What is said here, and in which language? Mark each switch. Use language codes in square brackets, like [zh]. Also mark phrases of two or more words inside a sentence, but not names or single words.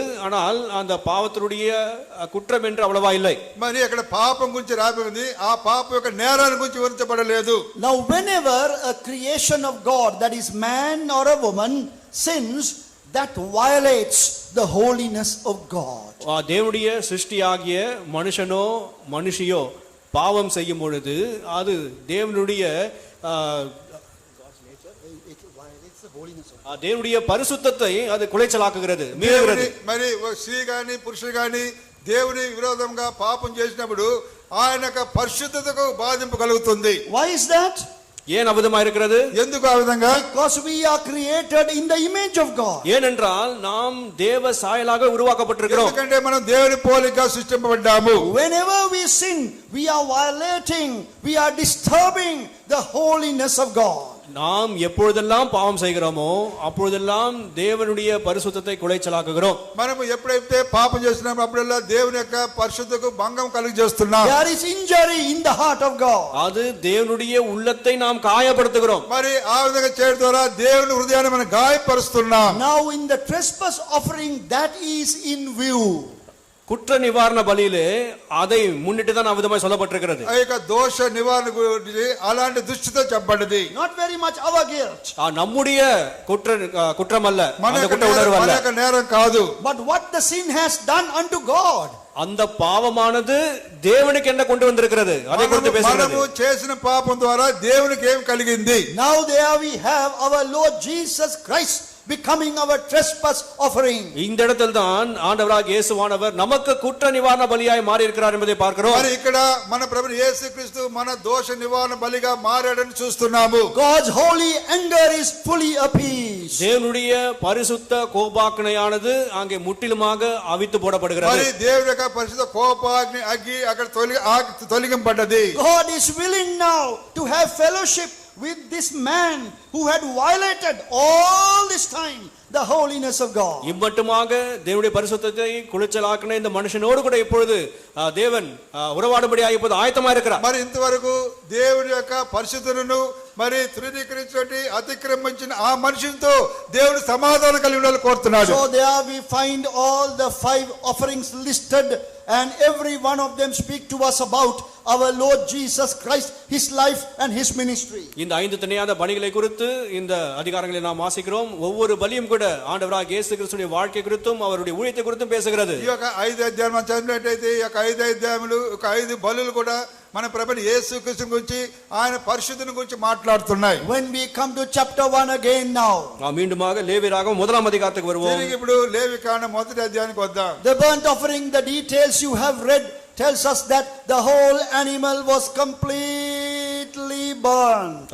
[ta] ஆனால் அந்த பாவத்தினுடைய குற்றம் என்று அவ்வளவா இல்லை. [te] మరి అక్కడ పాపం గురించి రాయబడింది, ఆ పాపం యొక్క నేరాన్ని గురించి వివరించబడలేదు. [en] Now whenever a creation of God, that is man or a woman, sins, that violates the holiness of God. [ta] தேவனுடைய சிருஷ்டியாகிய மனுஷனோ மனுஷியோ பாவம் செய்யும் பொழுது அது தேவனுடைய தேவனுடைய பரிசுத்தத்தை அது குலைச்சலாக்குகிறது, மீறுகிறது. [te] మరి స్త్రీ గాని పురుషుడు గాని దేవుని విరోధంగా పాపం చేసినప్పుడు ఆయన యొక్క పరిశుద్ధతకు బాధింపు కలుగుతుంది. [en] Why is that? [ta] ஏன் அபதமா இருக்கிறது? [te] ఎందుకు ఆ విధంగా? [en] Because we are created in the image of God. [ta] ஏனென்றால் நாம் தேவ சாயலாக உருவாக்கப்பட்டிருக்கிறோம். [te] ఎందుకంటే మనం దేవుని పోలికగా సృష్టింపబడ్డాము. [en] Whenever we sin, we are violating, we are disturbing the holiness of God. [ta] நாம் எப்பொழுதெல்லாம் பாவம் செய்கிறோமோ அப்பொழுதெல்லாம் தேவனுடைய பரிசுத்தத்தை குலைச்சலாக்குகிறோம். [te] మనము ఎప్పుడైతే పాపం చేస్తున్నామో అప్పుడల్లా దేవుని యొక్క పరిశుద్ధతకు భంగం కలుగజేస్తున్నాం. [en] There is injury in the heart of God. [ta] அது தேவனுடைய உள்ளத்தை நாம் காயப்படுத்துகிறோம். [te] మరి ఆ విధంగా చేయడం ద్వారా దేవుని హృదయాన్ని మనం గాయపరుస్తున్నాం. [en] Now in the trespass offering, that is in view. [ta] குற்ற நிவாரண பலியிலே அதை முன்னிட்டு தான் அவிதமாய் சொல்லப்பட்டிருக்கிறது. [te] ఆ యొక్క దోష నివారణ గురించి అలాంటి దృష్టితో చెప్పబడింది. [en] Not very much our guilt. [ta] நம்முடைய குற்றம் அல்ல, அந்த குற்ற உணர்வு அல்ல, [te] మన నేరం కాదు. [en] But what the sin has done unto God. [ta] அந்த பாவமானது தேவனுக்கு என்ன கொண்டு வந்திருக்கிறது அதை குறித்து பேசுகிறது. [te] మనము చేసిన పాపం ద్వారా దేవునికి ఏం కలిగింది? [en] Now there we have our Lord Jesus Christ becoming our trespass offering. [ta] இந்த இடத்தில் தான் ஆண்டவராகிய இயேசுவானவர் நமக்கு குற்ற நிவாரண பலியாய் மாறி இருக்கிறார் என்பதை பார்க்கிறோம். [te] మరి ఇక్కడ మన ప్రభువు యేసుక్రీస్తు మన దోష నివారణ బలిగా మారాడని చూస్తున్నాము. [en] God's holy anger is fully appeased. [ta] தேவனுடைய பரிசுத்த கோபாக்னையானது அங்கே முற்றிலுமாக அவித்து போடப்படுகிறது. [te] మరి దేవుని యొక్క పరిశుద్ధ కోపాగ్ని అగ్గి అక్కడ తొలగింపడ్డది. [en] God is willing now to have fellowship with this man who had violated all this time the holiness of God. [ta] இம்மட்டுமாக தேவனுடைய பரிசுத்தத்தை குலைச்சலாக்கின இந்த மனுஷனோடு கூட இப்பொழுது தேவன் உறவாடும்படியாக இப்போது ஆயத்தமா இருக்கிறார். [te] మరి ఇంతవరకు దేవుని యొక్క పరిశుద్ధతను మరి తృణీకరించి అతిక్రమించిన ఆ మనిషితో దేవుడు సమాధానం కలిగి ఉండాలని కోరుతున్నాడు. [en] So there we find all the 5 offerings listed, and every one of them speak to us about our Lord Jesus Christ, his life and his ministry. [ta] இந்த 5 தனியான பலிகளை குறித்து இந்த அதிகாரங்களை நாம் வாசிக்கிறோம். ஒவ்வொரு பலியும் கூட ஆண்டவராகிய இயேசு கிறிஸ்துவின் வாழ்க்கை குறித்தும் அவருடைய ஊழியத்தை குறித்தும் பேசுகிறது. [te] ఈ యొక్క 5 అధ్యాయాలు మనం చదివినట్లయితే ఈ యొక్క 5 అధ్యాయములు 5 బలులు కూడా మన ప్రభువైన యేసుక్రీస్తు గురించి ఆయన పరిశుద్ధుని గురించి మాట్లాడుతున్నాయి. [en] When we come to chapter 1 again now, [ta] மீண்டுமாக லேவியராகமம் முதலாம் அதிகாரத்துக்கு வருவோம். [te] తిరిగి ఇప్పుడు లేవికాండం మొదటి అధ్యాయానికి వద్దాం. [en] the burnt offering, the details you have read tells us that the whole animal was completely burned.